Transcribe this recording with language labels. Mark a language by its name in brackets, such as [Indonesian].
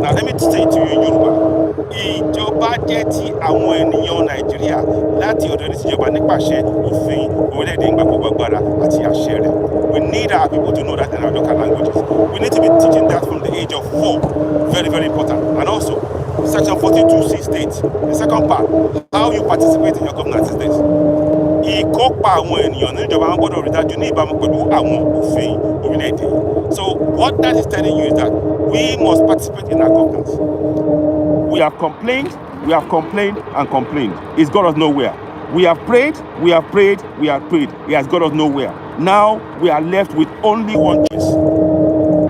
[English] Now let me say to you in Yoruba, [Yoruba] ìjọba jẹ́ ti àwọn ènìyàn Nàìjíríà láti ọ̀dọ̀ ẹni tíjọba nípasẹ̀ òfin orílẹ̀-èdè ìgbàgbọ́gbàgbára àti àṣẹ rẹ̀. [English] We need our people to know that in our local languages. We need to be teaching that from the age of 4. Very, very important. And also, section 42C states, the second part, how you participate in your governance is this. [Yoruba] Ìkópa àwọn ènìyàn níjọba wọn gbọ́dọ̀ rí dájú ní ìbámu pẹ̀lú àwọn òfin orílẹ̀-èdè. [English] So what that is telling you is that we must participate in our governance. We have complained and complained. It's got us nowhere. We have prayed, we have prayed, we have prayed. It has got us nowhere. Now we are left with only one choice.